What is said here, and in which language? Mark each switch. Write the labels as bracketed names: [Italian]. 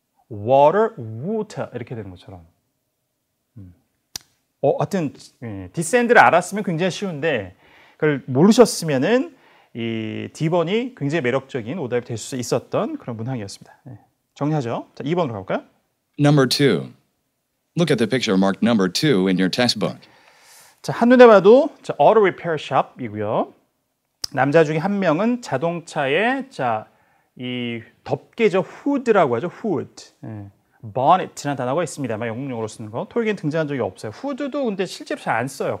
[Korean] water, water 이렇게 되는 것처럼. 하여튼 descend를 알았으면 굉장히 쉬운데 그걸 모르셨으면은 이 D번이 굉장히 매력적인 오답이 될 수 있었던 그런 문항이었습니다. 네. 정리하죠. 자, 2번으로 가볼까요? [English] Number 2. Look at the picture marked number 2 in your test book. [Korean] 자, 한눈에 봐도 자, [English] auto repair shop [Korean] 이고요. 남자 중에 한 명은 자동차에 이 덮개죠. hood라고 하죠. hood. 예. bonnet라는 단어가 있습니다만 영문용어로 쓰는 거. 토익엔 등장한 적이 없어요. hood도 근데 실제로 잘 안 써요.